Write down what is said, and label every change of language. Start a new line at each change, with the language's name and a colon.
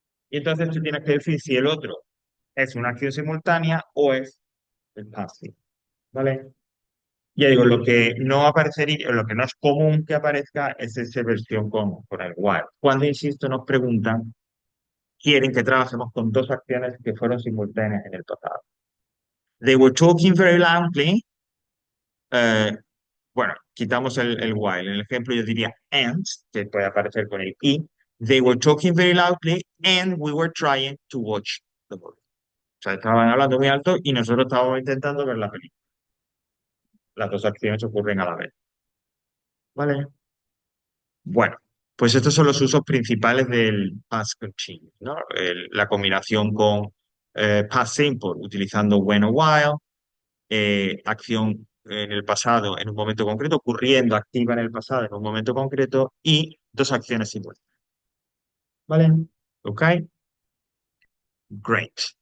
Spanish: Y entonces tú tienes que decir si el otro es una acción simultánea o es el passive, ¿vale? Ya digo, lo que no aparecería, lo que no es común que aparezca es esa versión con el while. Cuando, insisto, nos preguntan, quieren que trabajemos con dos acciones que fueron simultáneas en el pasado.
English: They were talking very loudly.
Spanish: eh, bueno, quitamos el while. En el ejemplo yo diría and, que puede aparecer con el y.
English: They were talking very loudly and we were trying to watch the movie.
Spanish: O sea, estaban hablando muy alto y nosotros estábamos intentando ver la película. Las dos acciones ocurren a la vez. ¿Vale? Bueno, pues estos son los usos principales del past continuous, ¿no? La combinación con past simple, utilizando when o while, acción en el pasado en un momento concreto, ocurriendo activa en el pasado en un momento concreto y dos acciones simultáneas. ¿Vale? ¿Ok?
English: Great.